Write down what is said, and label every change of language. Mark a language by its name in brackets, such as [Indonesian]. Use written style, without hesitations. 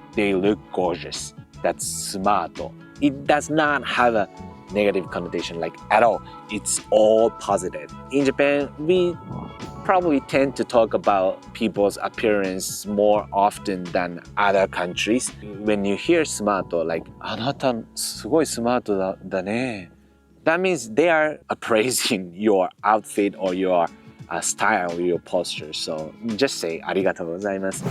[English] They look gorgeous. That's smarto. It does not have a negative connotation like at all. It's all positive. In Japan, we probably tend to talk about people's appearance more often than other countries. When you hear smarto, like [Japanese] あなたすごいスマートだね. [English] That means they are appraising your outfit or your style or your posture. So just say [Japanese] ありがとうございます.